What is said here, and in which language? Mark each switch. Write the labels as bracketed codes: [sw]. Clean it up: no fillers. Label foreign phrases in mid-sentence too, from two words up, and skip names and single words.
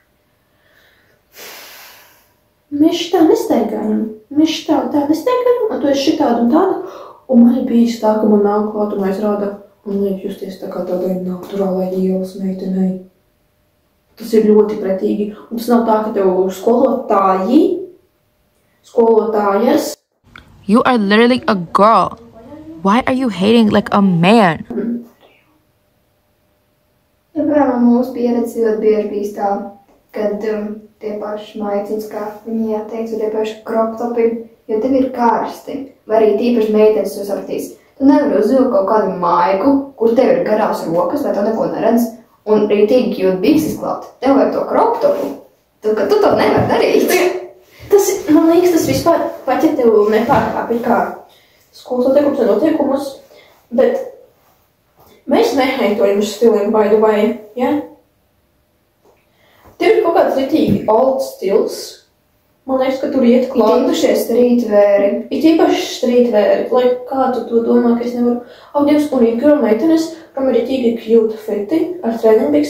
[lv] Mēs šitā nestaigājam, un tu esi šitādu un tādu, un man ir bijis tā, ka man nāk klāt un aizrāda, un liek justies tā kā tādai naturālai ielas meitenei. Tas ir ļoti pretīgi, un tas nav tā, ka tev skolotājas. [en] You are literally a girl. Why are you hating like a man? [lv] Ja, piemēram, mūsu pieredze ļoti bieži bijis tā, kad tie paši maiciņas, kā viņi jāteiks, vai tie paši [en] crop topi, [lv] jo tev ir karsti, vai arī tīpaši meitenes to sapratīs. Tu nevari uzvilkt kaut kādu maiku, kur tev ir garās rokas, vai tu neko neredz, un rītīgi jūt bikses klāt. Tev vajag to [en] crop topu, [lv] ka tu to nevar darīt. Man liekas, tas vispār, pat ja tev nepārkāpj kā skolas noteikumus un noteikumus, bet mēs neheitojam uz stiliem, [en] by the way, [lv] ja? Tev ir kaut kāds ritīgi old stils. Man liekas, ka tur iet klāt. Ir īpaši streetweari, lai kā tu to domā, ka es nevaru. Dievs, un ir girl meitenes, kam ir ritīgi [en] cute fiti [lv] ar treniņbiks.